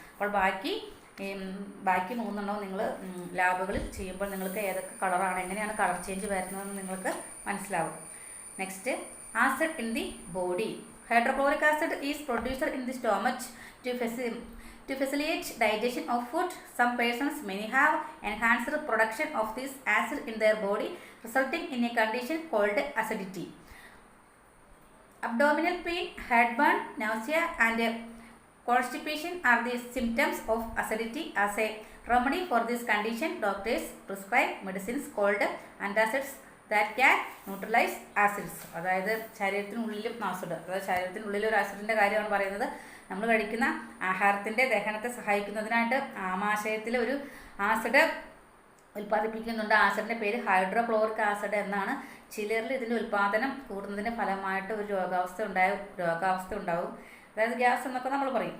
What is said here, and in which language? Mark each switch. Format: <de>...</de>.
<ml>അപ്പോൾ ബാക്കി 3 എണ്ണവും നിങ്ങൾ ലാബുകളിൽ ചെയ്യുമ്പോൾ നിങ്ങൾക്ക് ഏതൊക്കെ കളറാണ്, എങ്ങനെയാണ് കളർ ചേഞ്ച് വരുന്നതെന്ന് നിങ്ങൾക്ക് മനസ്സിലാവും.</ml> <en>Next, acid in the body. Hydrochloric acid is producer in the stomach to facilitate digestion of food. Some persons may have enhanced production of this acid in their body, resulting in a condition called acidity. Abdominal pain, heartburn, nausea and constipation are the symptoms of acidity. As a remedy for this condition, doctors prescribe medicines called antacids that can neutralize acids.</en> <ml>അതായത് ശരീരത്തിനുള്ളിലും acid, അതായത് ശരീരത്തിനുള്ളിൽ ഒരു ആസിഡിൻ്റെ കാര്യമാണ് പറയുന്നത്. നമ്മൾ കഴിക്കുന്ന ആഹാരത്തിൻ്റെ ദഹനത്തെ സഹായിക്കുന്നതിനായിട്ട് ആമാശയത്തിൽ ഒരു acid ഉൽപ്പാദിപ്പിക്കുന്നുണ്ട്. ആസിഡിൻ്റെ പേര് ഹൈഡ്രോക്ലോറിക് ആസിഡ് എന്നാണ്. ചിലരിൽ ഇതിൻ്റെ ഉൽപ്പാദനം കൂടുന്നതിൻ്റെ ഫലമായിട്ട് ഒരു രോഗാവസ്ഥ ഉണ്ടാവും, അതായത് ഗ്യാസ് എന്നൊക്കെ നമ്മൾ പറയും.</ml>